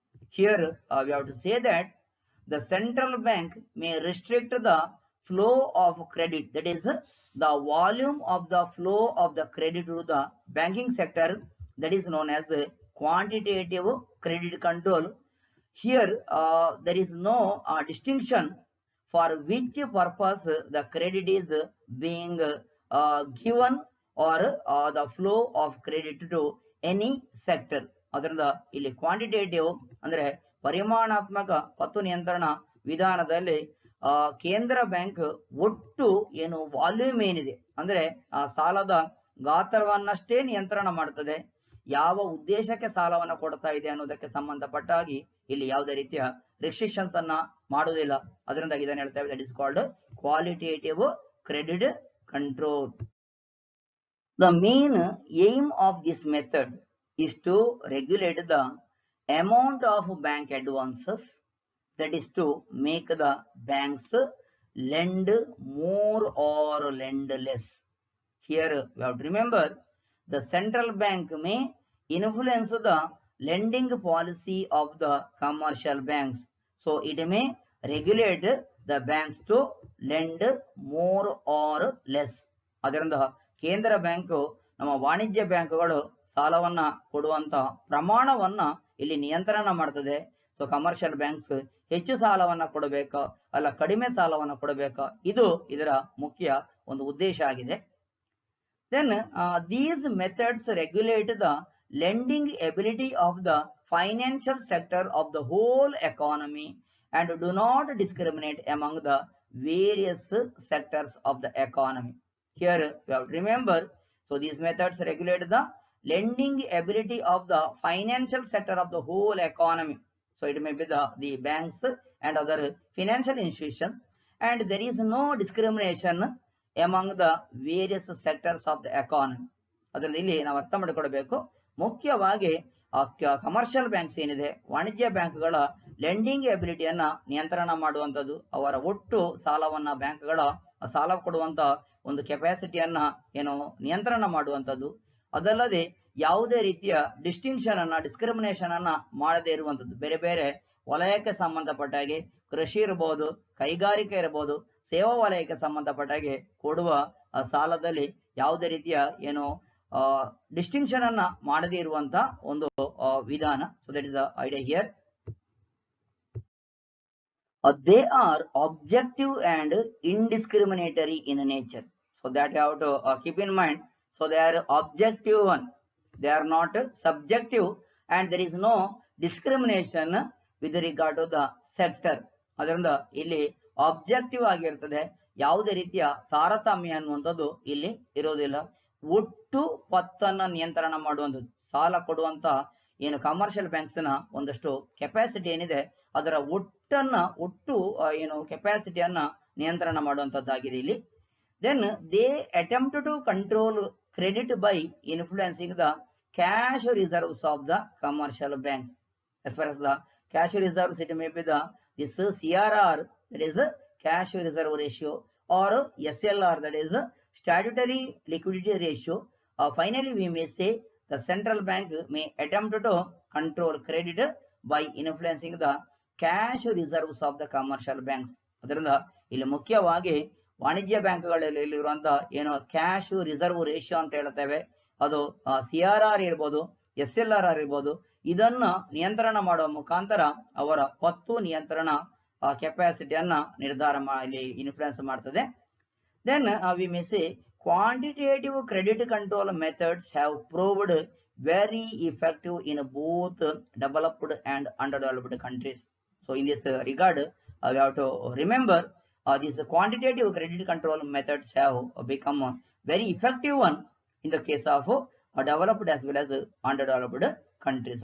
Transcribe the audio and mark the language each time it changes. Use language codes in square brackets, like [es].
[en] Here we have to say that the central bank may restrict the flow of credit, that is the volume of the flow of the credit to the banking sector, that is known as quantitative credit control. Here there is no distinction for which purpose the credit is being given or the flow of credit to any sector. [kn] ಅದರಿಂದ ಇಲ್ಲಿ quantitative ಅಂದ್ರೆ ಪರಿಮಾಣಾತ್ಮಕ ಪತ್ತು ನಿಯಂತ್ರಣ ವಿಧಾನದಲ್ಲಿ ಕೇಂದ್ರ bank ಒಟ್ಟು ಏನು ವಾಲ್ಯೂಮ್ ಏನಿದೆ ಅಂದ್ರೆ ಆ ಸಾಲದ ಗಾತ್ರವನ್ನಷ್ಟೇ ನಿಯಂತ್ರಣ ಮಾಡ್ತದೆ. ಯಾವ ಉದ್ದೇಶಕ್ಕೆ ಸಾಲವನ್ನ ಕೊಡ್ತಾ ಇದೆ ಅನ್ನೋದಕ್ಕೆ ಸಂಬಂಧಪಟ್ಟಾಗಿ ಇಲ್ಲಿ ಯಾವುದೇ ರೀತಿಯ ರೆಸ್ಟ್ರಿಕ್ಷನ್ಸ್ ಅನ್ನ ಮಾಡುವುದಿಲ್ಲ. ಅದರಿಂದ ಇದನ್ನ ಹೇಳ್ತೇವೆ [en] that is called [kn] qualitative credit control. [en] The main aim of this method is to regulate the amount of bank advances, that is to make the banks lend more or lend less. Here we have to remember the central bank may influence the lending policy of the commercial banks. So it may regulate the banks to lend more or less. [kn] ಅದರಿಂದ ಕೇಂದ್ರ bank ನಮ್ಮ ವಾಣಿಜ್ಯ ಬ್ಯಾಂಕುಗಳು ಸಾಲವನ್ನ ಕೊಡುವಂತ ಪ್ರಮಾಣವನ್ನ ಇಲ್ಲಿ ನಿಯಂತ್ರಣ ಮಾಡ್ತದೆ. ಸೊ ಕಮರ್ಷಿಯಲ್ ಬ್ಯಾಂಕ್ಸ್ ಹೆಚ್ಚು ಸಾಲವನ್ನ ಕೊಡಬೇಕು ಅಲ್ಲ ಕಡಿಮೆ ಸಾಲವನ್ನ ಕೊಡಬೇಕು, ಇದು ಇದರ ಮುಖ್ಯ ಒಂದು ಉದ್ದೇಶ ಆಗಿದೆ. [en] Then these methods regulate the lending ability of the financial sector of the whole economy and do not discriminate among the various sectors of the economy. Here we have to remember So these methods regulate the lending ability of the financial sector of the whole economy. So it may be the banks and other financial institutions, and there is no discrimination among the various sectors of the economy. [kn] ಅದರಲ್ಲಿ ಇಲ್ಲಿ ನಾವು ಅರ್ಥ ಮಾಡಿಕೊಳ್ಬೇಕು, ಮುಖ್ಯವಾಗಿ commercial banks ಏನಿದೆ, ವಾಣಿಜ್ಯ ಬ್ಯಾಂಕ್ಗಳ lending ಎಬಿಲಿಟಿಯನ್ನ ನಿಯಂತ್ರಣ ಮಾಡುವಂಥದ್ದು, ಅವರ ಒಟ್ಟು ಸಾಲವನ್ನ ಬ್ಯಾಂಕ್ಗಳ ಸಾಲ ಕೊಡುವಂತ ಒಂದು ಕೆಪಾಸಿಟಿಯನ್ನ ಏನು ನಿಯಂತ್ರಣ ಮಾಡುವಂಥದ್ದು, ಅದಲ್ಲದೆ ಯಾವುದೇ ರೀತಿಯ ಡಿಸ್ಟಿಂಕ್ಷನ್ ಅನ್ನ ಡಿಸ್ಕ್ರಿಮಿನೇಷನ್ ಅನ್ನ ಮಾಡದೇ ಇರುವಂಥದ್ದು, ಬೇರೆ ಬೇರೆ ವಲಯಕ್ಕೆ ಸಂಬಂಧಪಟ್ಟ ಹಾಗೆ ಕೃಷಿ ಇರಬಹುದು, ಕೈಗಾರಿಕೆ ಇರಬಹುದು, ಸೇವಾ ವಲಯಕ್ಕೆ ಸಂಬಂಧಪಟ್ಟ ಹಾಗೆ ಕೊಡುವ ಸಾಲದಲ್ಲಿ ಯಾವುದೇ ರೀತಿಯ ಏನು ಡಿಸ್ಟಿಂಕ್ಷನ್ ಅನ್ನ ಮಾಡದೇ ಇರುವಂತ ಒಂದು ವಿಧಾನ. [en] So that is the idea here. They are objective and indiscriminatory in nature. So that you have to keep in mind. So they are objective one. They are not subjective, and there is no discrimination with regard to the sector. [kn] ಅದರಿಂದ ಇಲ್ಲಿ objective ಆಗಿರ್ತದೆ, ಯಾವುದೇ ರೀತಿಯ ತಾರತಮ್ಯ ಅನ್ನುವಂಥದ್ದು ಇಲ್ಲಿ ಇರೋದಿಲ್ಲ. ಒಟ್ಟು ಪತ್ತನ್ನ ನಿಯಂತ್ರಣ ಮಾಡುವಂಥದ್ದು, ಸಾಲ ಕೊಡುವಂತ ಏನು ಕಮರ್ಷಿಯಲ್ ಬ್ಯಾಂಕ್ಸ್ ನ ಒಂದಷ್ಟು ಕೆಪಾಸಿಟಿ ಏನಿದೆ ಅದರ ಒಟ್ಟು ಏನು ಕೆಪಾಸಿಟಿಯನ್ನ ನಿಯಂತ್ರಣ ಮಾಡುವಂತದ್ದಾಗಿದೆ ಇಲ್ಲಿ. [en] Then they attempt to control credit by influencing the cash reserves of the commercial banks. As far as the cash reserves, it may be this CRR, that is cash reserve ratio, or SLR, that is statutory liquidity ratio. Finally, we may say the central bank may attempt to control credit by influencing the cash reserves of the commercial banks. [kn] ಅದರಿಂದ ಇಲ್ಲಿ ಮುಖ್ಯವಾಗಿ ವಾಣಿಜ್ಯ ಬ್ಯಾಂಕ್ಗಳಲ್ಲಿ ಇರುವಂತಹ ಏನು cash reserve ratio ಅಂತ ಹೇಳ್ತೇವೆ, ಅದು CRR ಇರ್ಬೋದು, SLR ಇರ್ಬೋದು, ಇದನ್ನ ನಿಯಂತ್ರಣ ಮಾಡುವ ಮುಖಾಂತರ ಅವರ ಪತ್ತು ನಿಯಂತ್ರಣ ಕೆಪಾಸಿಟಿಯನ್ನ ನಿರ್ಧಾರ ಮಾಡಿ ಇನ್ಫ್ಲುಯೆನ್ಸ್ ಮಾಡ್ತದೆ. [en] Then we may say quantitative credit control methods have proved very effective in both developed and underdeveloped countries. So in this regard we have to remember these quantitative credit control methods have become very effective one in the case of developed as well as underdeveloped countries.